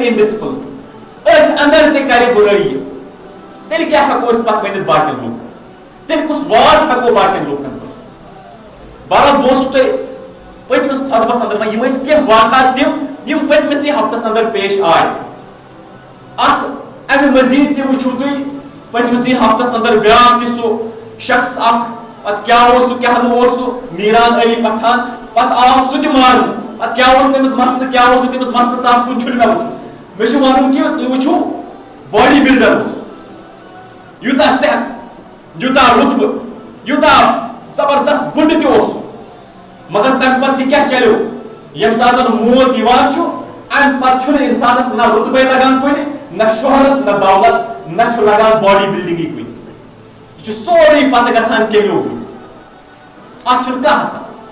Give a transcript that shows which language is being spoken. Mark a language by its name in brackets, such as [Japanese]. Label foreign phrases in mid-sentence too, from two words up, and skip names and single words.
[Kashmiri] اِنڈسپلن أتھۍ اندر تہِ کرِ بُرٲیی تیٚلہِ کیٛاہ ہٮ۪کو أسۍ پتہٕ ؤنِتھ باقین لُکن تیٚلہِ کُس واز ہٮ۪کو باقین لُکن بہرحال بہٕ اوسُس تۄہہِ پٔتمِس خۄطبس اندر یِم ٲسۍ کینٛہہ واقعات تِم یِم پٔتمِسٕے ہفتس اندر پیش آے اتھ امہِ مزیٖد تہِ وٕچھِو تُہۍ پٔتمِسٕے ہفتس اندر بیٛاکھ تہِ سُہ شخص اکھ پتہ کیا میران علی پٹھان پتہ آو سہ تہ مارن پتہ کیا تمس مسلہ کیا تمس مسلہ تام کن چھُنہٕ مےٚ وٕچھُن مےٚ چھُ وَنُن کہِ تُہۍ وٕچھِو باڈی بِلڈر اوس یوٗتاہ صحت یوٗتاہ رُتبہٕ یوٗتاہ زبردست گُنڈٕ تہِ اوس مگر تمہِ پتہٕ تہِ کیٛاہ چلیو ییٚمہِ ساتہٕ موت یِوان چھُ امہِ پتہٕ چھُنہٕ اِنسانس نہ رُتبے لگان کُنہِ نہ شہرت نہ دولت نہ چھُ لگان باڈی بِلڈِنگٕے کُنہِ یہِ چھُ سورُے پتہٕ گژھان کیٚمیو وِزِ اتھ چھُنہٕ کانٛہہ آسان